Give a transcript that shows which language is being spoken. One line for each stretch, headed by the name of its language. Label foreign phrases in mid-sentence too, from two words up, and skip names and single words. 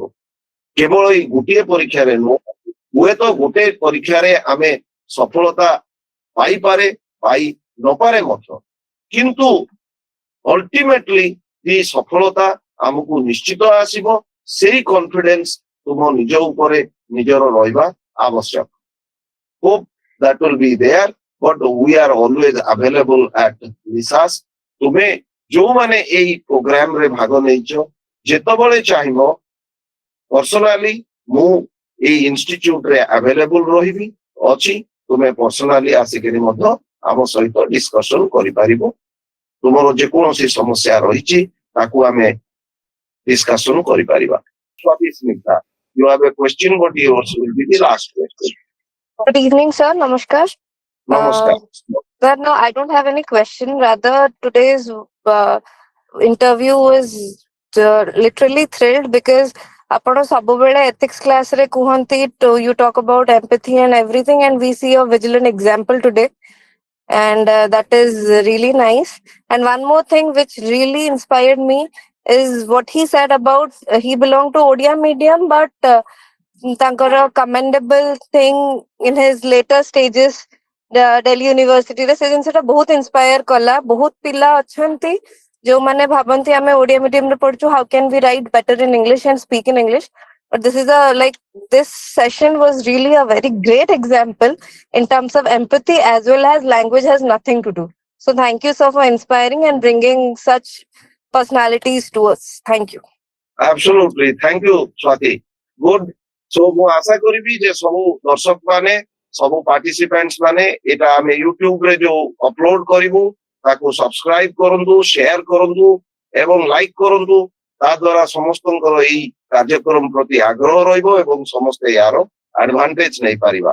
Odia: କେବଳ ଏଇ ଗୋଟିଏ ପରୀକ୍ଷାରେ ନୁହଁ, ହୁଏତ ଗୋଟେ ପରୀକ୍ଷାରେ ଆମେ ସଫଳତା ପାଇପାରେ ପାଇ ନପାରେ ମଧ୍ୟ, କିନ୍ତୁ ଅଲ୍ଟିମେଟଲି এই ସଫଳତା ଆମକୁ ନିଶ୍ଚିତ ଆସିବ। ସେଇ କନଫିଡେନ୍ସ ତୁମ ନିଜ ଉପରେ ନିଜର ରହିବା ଆବଶ୍ୟକ।
English: Hope that will be there, but we are always available at Nisas.
Odia: ତୁମେ ଯୋଉମାନେ ଏଇ ପ୍ରୋଗ୍ରାମରେ ଭାଗ ନେଇଛ ଯେତେବେଳେ ଚାହିଁବ ପର୍ସନାଲି ମୁଁ ଏଇ ଇନଷ୍ଟିଚ୍ୟୁଟରେ ଆଭେଲେବୁଲ ରହିବି ଅଛି, ତୁମେ ପର୍ସନାଲି ଆସିକିରି ମଧ୍ୟ ଆମ ସହିତ ଡିସ୍କସନ କରିପାରିବ। ତୁମର ଯେକୌଣସି ସମସ୍ୟା ରହିଛି ତାକୁ ଆମେ ଡିସ୍କସନ କରିପାରିବା।
English: Swati Snigdha, you have a question, but yours will be the last question. Good evening, sir. Namaskar. Namaskar. Sir, no, I don't have any question. Rather, today's interview was literally thrilled because
Odia: ଆପଣ ସବୁବେଳେ
English: ethics class
Odia: ରେ କୁହନ୍ତି
English: you talk about empathy and everything, and we see a vigilant example today, and that is really nice. And one more thing which really inspired me is what he said about he belonged to Odia medium, but ତାଙ୍କର commendable thing in his later stages Delhi University
Odia: ରେ ସେ ଜିନିଷଟା ବହୁତ
English: inspire କଲା।
Odia: ବହୁତ ପିଲା ଅଛନ୍ତି ଯୋଉମାନେ ଭାବନ୍ତି ଆମେ ଓଡିଆ ମିଡିୟମ ରେ ପଢୁଛୁ,
English: how can we write better in English and speak in English, but this session was really a very great example in terms of empathy as well as language has nothing to do. So thank you, sir, for inspiring and bringing such personalities to us. Thank you. Absolutely, thank you Swati. Good.
Odia: So ମୁଁ ଆଶା କରିବି ଯେ ସବୁ ଦର୍ଶକ ମାନେ, ସବୁ ପାର୍ଟିସିପେଣ୍ଟସ ମାନେ ଏଟା ଆମେ ୟୁଟ୍ୟୁବ ରେ ଯୋଉ ଅପଲୋଡ କରିବୁ ତାକୁ ସବସ୍କ୍ରାଇବ କରନ୍ତୁ, ସେୟାର କରନ୍ତୁ ଏବଂ ଲାଇକ୍ କରନ୍ତୁ। ତା ଦ୍ୱାରା ସମସ୍ତଙ୍କର ଏଇ କାର୍ଯ୍ୟକ୍ରମ ପ୍ରତି ଆଗ୍ରହ ରହିବ ଏବଂ ସମସ୍ତେ ଏହାର ଆଡଭାନ୍ଟେଜ ନେଇପାରିବା।